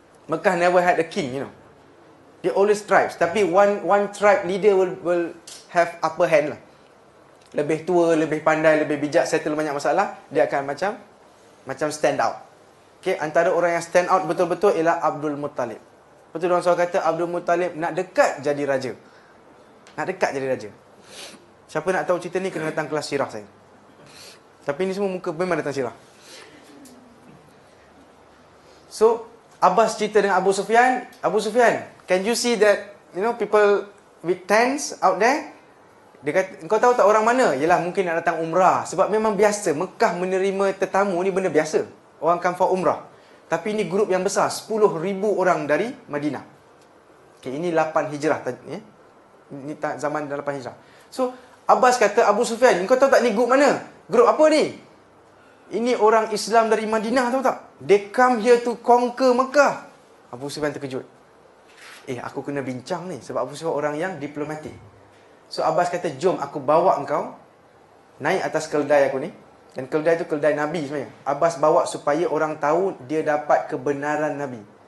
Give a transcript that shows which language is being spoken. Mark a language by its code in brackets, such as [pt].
[en] Mekah never had a king, you know. Dia always tribes. Tapi one tribe leader will have upper hand lah. [ms] Lebih tua, lebih pandai, lebih bijak, settle banyak masalah. Dia akan macam stand out. Okay, antara orang yang stand out betul-betul ialah Abdul Muttalib. Betul orang selalu kata Abdul Muttalib nak dekat jadi raja. Nak dekat jadi raja. Siapa nak tahu cerita ni kena datang kelas sirah saya. Tapi ni semua muka memang datang sirah. [en] So, [ms] Abbas cerita dengan [en] Abu Sufyan, Abu Sufyan, can you see that, you know, people with tents out there? [ms] Dia kata, kau tahu tak orang mana? Yelah, mungkin nak datang umrah. Sebab memang biasa, Mekah menerima tetamu ni benda biasa. Orang [en] come for [ms] umrah. Tapi ini grup yang besar, 10,000 orang dari Madinah. Okay, ini 8 hijrah. Ini zaman 8 hijrah. So, Abbas kata, Abu Sufyan, kau tahu tak ni grup mana? Grup apa ni? Ini orang Islam dari Madinah, tahu tak? [en] They come here to conquer Mekah. [ms] Abu Sufyan terkejut. Aku kena bincang ni. Sebab Abu Sufyan orang yang diplomatik. So Abbas kata, jom aku bawa engkau naik atas keldai aku ni. Dan keldai tu keldai Nabi sebenarnya. Abbas bawa supaya orang tahu dia dapat kebenaran Nabi.